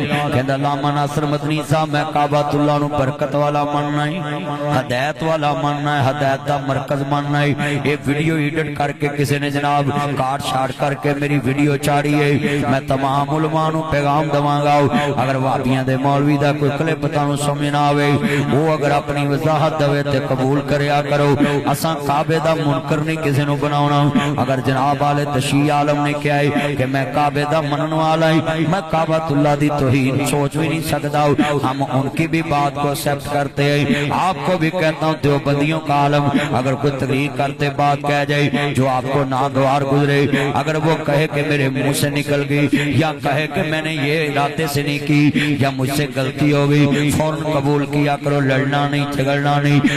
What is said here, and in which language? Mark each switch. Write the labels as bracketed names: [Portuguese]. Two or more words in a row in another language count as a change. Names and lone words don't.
[Punjabi] کہنا علامہ ناصر مدنی صاحب میں کعبۃ اللہ نو برکت والا ماننا ہے، ہدایت والا ماننا ہے، ہدایت دا مرکز ماننا ہے۔ ایک ویڈیو ایڈٹ کر کے کسی نے جناب کارڈ شارٹ کر کے میری ویڈیو چاڑی ہے، میں تمام علماء نو پیغام دواں گا اگر وہابیاں دے مولوی دا کوئی کلپ تانوں سمجھ نہ آوے وہ اگر اپنی وضاحت دے تے قبول کریا کرو۔ اساں کعبے دا منکر نہیں کسی نو بناونا۔ اگر جناب آل تشیع عالم نے کہا ہے کہ میں کعبے دا منن والا ہوں، میں کعبۃ اللہ دی توہین سوچ بھی نہیں سکتا، [Urdu] ہم ان کی بھی بات کو ایکسپٹ کرتے ہیں۔ آپ کو بھی کہتا ہوں دیوبندیوں کا عالم اگر کوئی تقریر کرتے بات کہہ جائے جو آپ کو ناگوار گزرے، اگر وہ کہے کہ میرے منہ سے نکل گئی یا کہے کہ میں نے یہ ارادے سے نہیں کی یا مجھ سے غلطی ہو گئی، فوراً قبول کیا کرو، لڑنا نہیں جھگڑنا نہیں۔